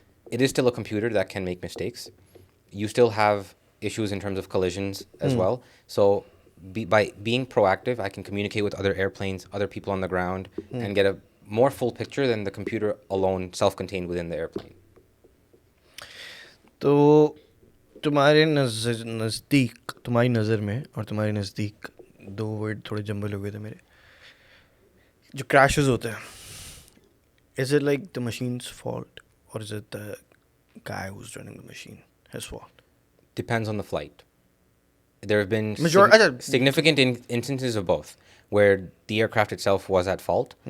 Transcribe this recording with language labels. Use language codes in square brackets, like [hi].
[en] It is still a computer that can make mistakes. You still have issues in terms of collisions as well. So by being proactive, I can communicate with other airplanes, other people on the ground, and get a more full picture than the computer alone, self-contained within the airplane. [hi] तो तुम्हारे नज़दीक, तुम्हारी नज़र में और तुम्हारे नज़दीक दो वर्ड थोड़े जंबल हो गए थे मेरे. जो क्रैशेस होते हैं, [en] is it like the machine's fault or is it the guy who's running the machine his fault? Depends on the flight. There have been significant instances of both, where the aircraft itself was at fault.